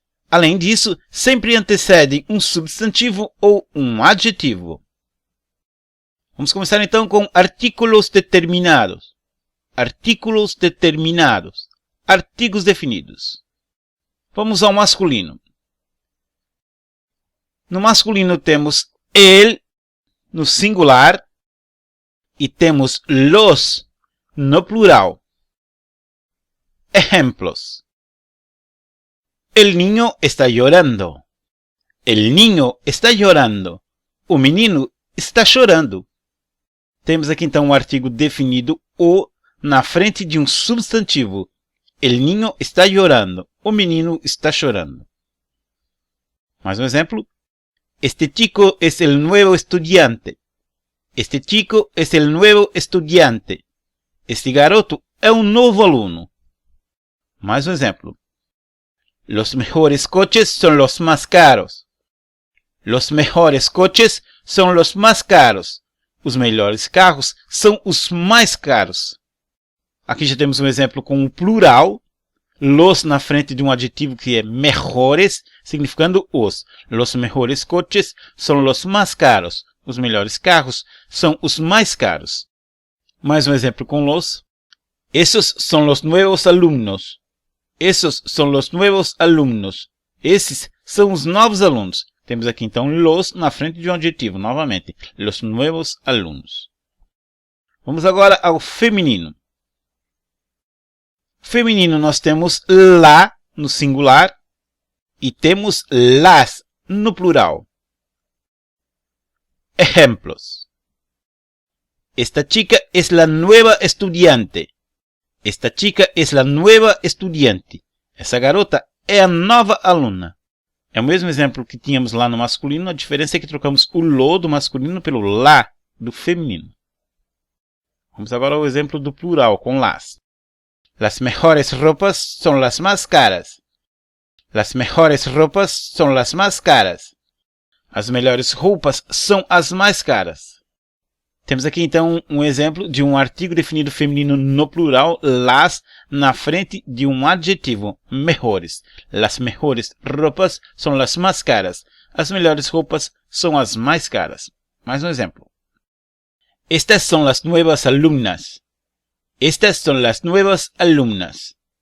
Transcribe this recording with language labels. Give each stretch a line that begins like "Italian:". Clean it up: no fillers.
Portuguese: Além disso, sempre antecedem um substantivo ou um adjetivo. Vamos começar então com artículos determinados.
Spanish: Artículos determinados.
Portuguese: Artigos definidos. Vamos ao masculino. No masculino temos el no singular e temos los no plural.
Spanish: Ejemplos. El niño está llorando. El niño está llorando.
Portuguese: O menino está chorando. Temos aqui então um artigo definido o na frente de um substantivo.
Spanish: El niño está llorando.
Portuguese: O menino está chorando. Mais um exemplo.
Spanish: Este chico es el nuevo estudiante. Este chico es el nuevo estudiante.
Portuguese: Este garoto é um novo aluno. Mais um exemplo.
Spanish: Los mejores coches son los más caros. Los mejores coches son los más caros.
Portuguese: Os melhores carros são os mais caros. Aqui já temos um exemplo com o plural. Los na frente de um adjetivo que é mejores, significando os.
Spanish: Los mejores coches son los más caros.
Portuguese: Os melhores carros são os mais caros. Mais um exemplo com los.
Spanish: Esos son los nuevos alumnos. Esos son los nuevos alumnos.
Portuguese: Esses são os novos alunos. Temos aqui então los na frente de um adjetivo, novamente.
Spanish: Los nuevos alumnos.
Portuguese: Vamos agora ao feminino. Feminino nós temos la no singular e temos las no plural.
Spanish: Ejemplos. Esta chica es la nueva estudiante. Esta chica es la nueva estudiante.
Portuguese: Essa garota é a nova aluna. É o mesmo exemplo que tínhamos lá no masculino, a diferença é que trocamos o lo do masculino pelo la do feminino. Vamos agora ao exemplo do plural, com las.
Spanish: Las mejores ropas son las más caras. Las mejores ropas son las más caras.
Portuguese: As melhores roupas são as mais caras. Temos aqui então um exemplo de um artigo definido feminino no plural, las, na frente de um adjetivo, mejores.
Spanish: Las mejores ropas son las más caras.
Portuguese: As melhores roupas são as mais caras. Mais um exemplo.
Spanish: Estas son las nuevas alumnas. Estas son las nuevas alumnas.